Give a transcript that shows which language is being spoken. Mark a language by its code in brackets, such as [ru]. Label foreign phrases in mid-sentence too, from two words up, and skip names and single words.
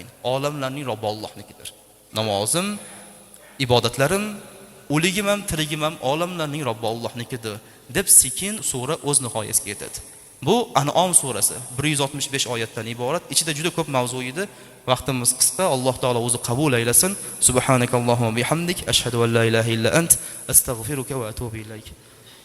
[uz] Olamlarning Robbi Allohnikidir. Namozim, ibodatlarim, o'ligim ham, tirigim ham olamlarning Robbi Allohnikidir deb sekin sura o'z nihoyasiga yetadi. Bu An'om surasi 165 oyatdan iborat. Ichida juda ko'p mavzu edi. Vaqtimiz qisqa. Alloh taolo o'zi qabul aylasin. [ar] سبحانك اللهم وبحمدك أشهد أن لا إله إلا أنت, أستغفرك وأتوب إليك.